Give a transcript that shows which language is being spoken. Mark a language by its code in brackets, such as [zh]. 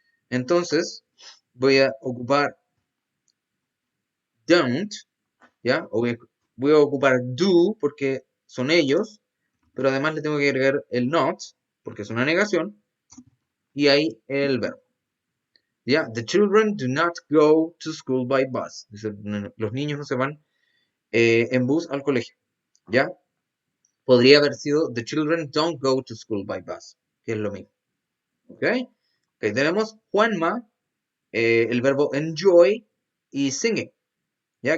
[es] Entonces, voy a ocupar don't, ¿ya? O voy a ocupar do porque son ellos, pero además le tengo que agregar el not porque es una negación y ahí el verbo. ¿Ya? [en] The children do not go to school by bus. [es] Dice, los niños no se van en bus al colegio. ¿Ya? Podría haber sido [en] the children don't go to school by bus, [es] que es lo mismo. ¿Ok? Ok, tenemos Juanma, el verbo enjoy y singing. ¿Ya?